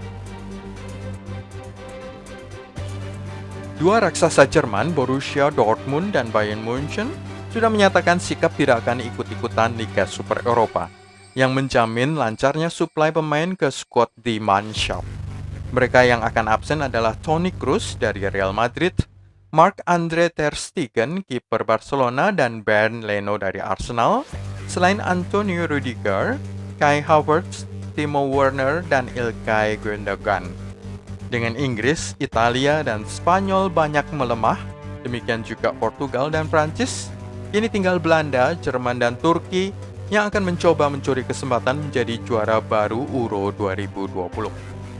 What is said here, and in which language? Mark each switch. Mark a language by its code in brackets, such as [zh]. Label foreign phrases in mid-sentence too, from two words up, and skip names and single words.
[id] Dua raksasa Jerman, Borussia Dortmund dan Bayern Munchen, sudah menyatakan sikap tidak akan ikut-ikutan Liga Super Eropa, yang menjamin lancarnya suplai pemain ke skuad di Mannschaft. Mereka yang akan absen adalah Toni Kroos dari Real Madrid, Marc-Andre ter Stegen, kiper Barcelona, dan Bernd Leno dari Arsenal, selain Antonio Rudiger, Kai Havertz, Timo Werner, dan Ilkay Gundogan. Dengan Inggris, Italia, dan Spanyol banyak melemah, demikian juga Portugal dan Prancis, kini tinggal Belanda, Jerman, dan Turki yang akan mencoba mencuri kesempatan menjadi juara baru Euro 2020.